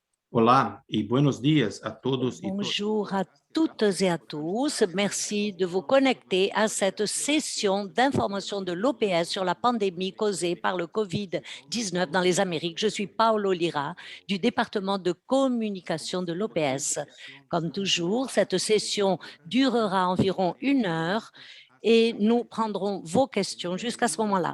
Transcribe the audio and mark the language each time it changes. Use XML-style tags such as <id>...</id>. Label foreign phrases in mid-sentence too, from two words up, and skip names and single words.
<es>Olá e buenos dias a todos e todas.</es> <fr>Bonjour à toutes et à tous. Merci de vous connecter à cette session d'information de l'OPS sur la pandémie causée par le COVID-19 dans les Amériques. Je suis Paolo Lira du département de communication de l'OPS. Comme toujours, cette session durera environ 1 heure et nous prendrons vos questions jusqu'à ce moment-là.</fr>